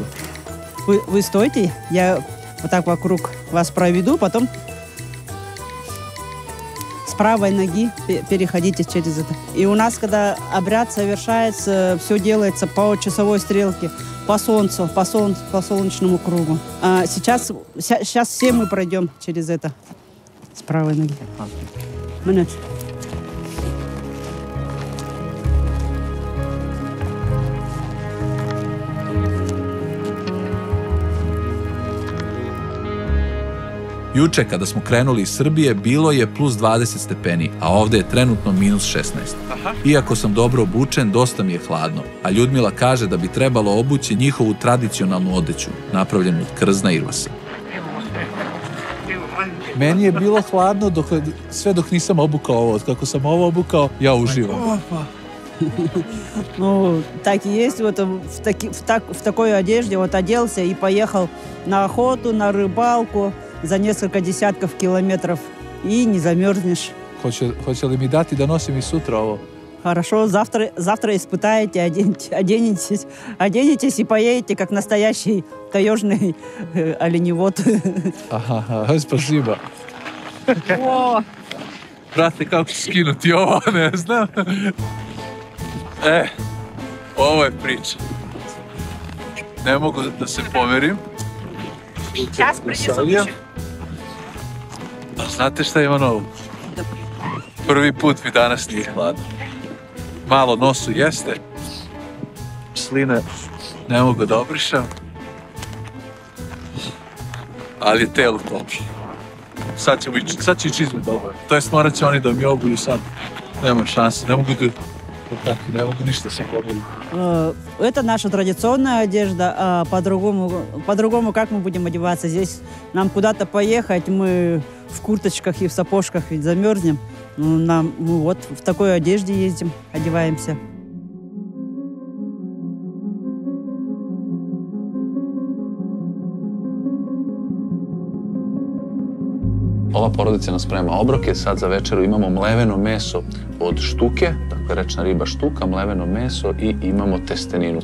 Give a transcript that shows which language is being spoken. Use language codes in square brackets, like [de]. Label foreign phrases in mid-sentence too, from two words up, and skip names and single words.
[ru] Вы стойте, я вот так вокруг вас проведу, потом с правой ноги переходите через это. И у нас, когда обряд совершается, все делается по часовой стрелке, по солнцу, по солнечному кругу. А сейчас все мы пройдем через это с правой ноги. Минут. [sr] Juče kada smo krenuli iz Srbije bilo je plus 20 stepeni, a ovde je trenutno minus 16. Iako sam dobro obučen, dosta mi je hladno, a Ljudmila kaže da bi trebalo obući njihovu tradicionalnu odeću, napravljenu od krzna irvasa. Meni je bilo hladno sve dok nisam obukao ovo. Od kako sam ovo obukao, ja uživam. [ru] Ну, так и есть. Вот в такой одежде вот оделся и поехал на охоту, на рыбалку за несколько десятков километров. И не замерзнешь. [sr] Hoće li mi dati da nosim i sutra ovo? [ru] Хорошо, завтра испытаете, оденетесь и поедете, как настоящий таежный оленевод. Aha, spasiba. [sr] Brate, kako ću skinuti ovo, ne znam. Ovo je priča. Ne mogu da se pomerim. Znate šta ima novo? Prvi put mi danas nije hladno. Malo nosu jeste. Sline ne mogu da obrišam. Ali je telo toplo. Sad će i čizme dobro. To jest morat će oni da mi obuju sad. Nema šanse, ne mogu ništa se pobili. [ru] Это наша традиционная одежда, а по-другому как мы будем одеваться? Здесь нам куда-то поехать, мы в курточках и в сапожках ведь замерзнем. Мы вот в такой одежде ездим, одеваемся. [sr] Ova porodica nas sprema obroke, sad za večeru imamo mleveno meso od štuke, dakle rečna riba štuka, mleveno meso i imamo testeninu.